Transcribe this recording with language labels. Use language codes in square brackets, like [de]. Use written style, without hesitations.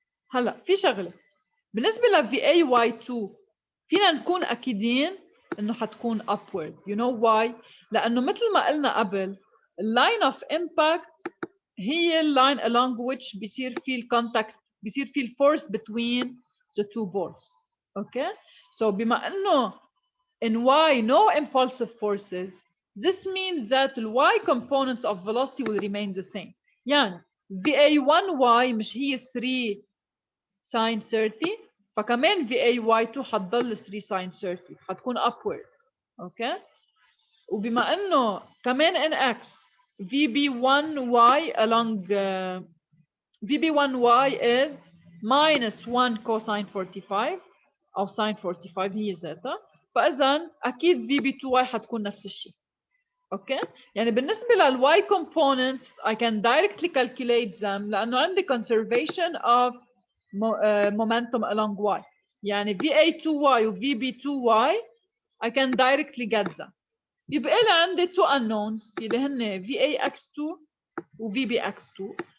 [ar] هلا في شغله بالنسبه ل VAY2 فينا نكون اكيدين انه حتكون upward. [en] you know why؟ [ar] لانه مثل ما قلنا قبل اللاين اوف امباكت هي اللاين along which بيصير في الكونتاكت، بيصير في الفورس [en] between the two balls. okay. so [ar] بما انه [en] in y no impulsive forces, this means that the y components of velocity will remain the same. [ar] يعني VA1y مش هي 3 sin 30 فكمان VAY2 حتضل 3 sin 30 حتكون upward. اوكي. وبما انه كمان [en] in x [ar] VB1y along VB1y is minus 1 cosine 45 او sin 45 هي ذاتها، فاذا اكيد VB2y حتكون نفس الشيء. اوكي. يعني بالنسبه للy [en] components I can directly calculate them [ar] لانه عندي [en] conservation of momentum along y. [ar] يعني [en] VA2y و VB2y I can directly get them. [ar] يبقى لي عندي [en] two unknowns [ar] اللي هن VAX2 و VBX2.